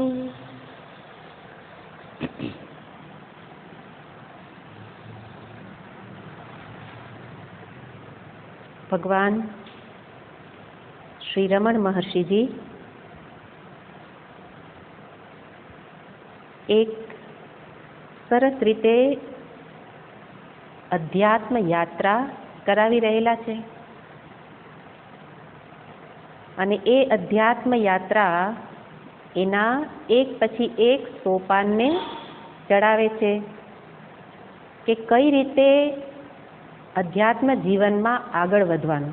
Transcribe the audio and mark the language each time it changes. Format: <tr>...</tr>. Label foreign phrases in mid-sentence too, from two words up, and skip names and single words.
<gu>ભગવાન શ્રી રમણ મહર્ષિ જી એક સરસ રીતે અધ્યાત્મ યાત્રા કરાવી રહેલા છે અને એ અધ્યાત્મ યાત્રા એના એક પછી એક સોપાનને ચડાવે છે કે કઈ રીતે અધ્યાત્મ જીવનમાં આગળ વધવાનું.</gu>